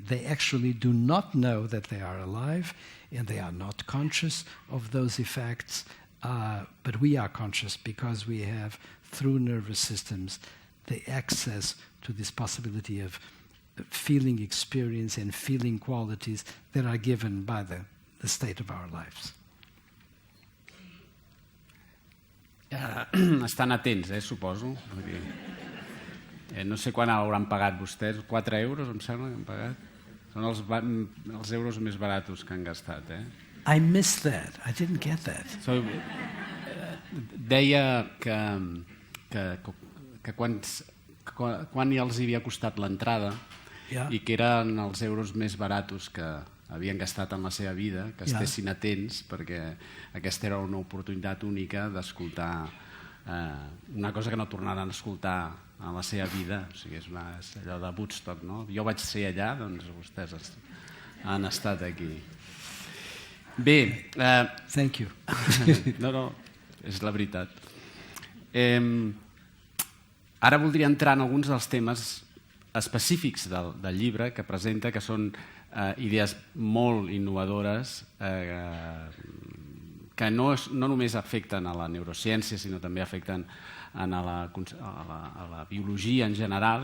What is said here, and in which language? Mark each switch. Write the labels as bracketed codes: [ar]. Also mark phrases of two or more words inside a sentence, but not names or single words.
[en] They actually do not know that they are alive, and they are not conscious of those effects, but we are conscious because we have, through nervous systems, the access to this possibility of feeling experience and feeling qualities that are given by the state of our lives. [ca] Estan atents, suposo. No sé quan hauran pagat vostès, 4 euros em sembla que han pagat. Són els euros més baratos que han gastat. [en] I missed that. I didn't get that. [ca] Deia que quan els havia costat l'entrada i que eren els euros més baratos que havien gastat en la seva vida, que estessin atents, perquè aquesta era una oportunitat única d'escoltar una cosa que no tornaran a escoltar en la seva vida. O sigui, és allò de Woodstock, no? Jo vaig ser allà, doncs vostès han estat aquí. Bé... [en] Thank you. [ca] No, és la veritat. Ara voldria entrar en alguns dels temes específics del llibre que presenta, que són idees molt innovadores que no només afecten a la neurociència, sinó també afecten a la biologia en general.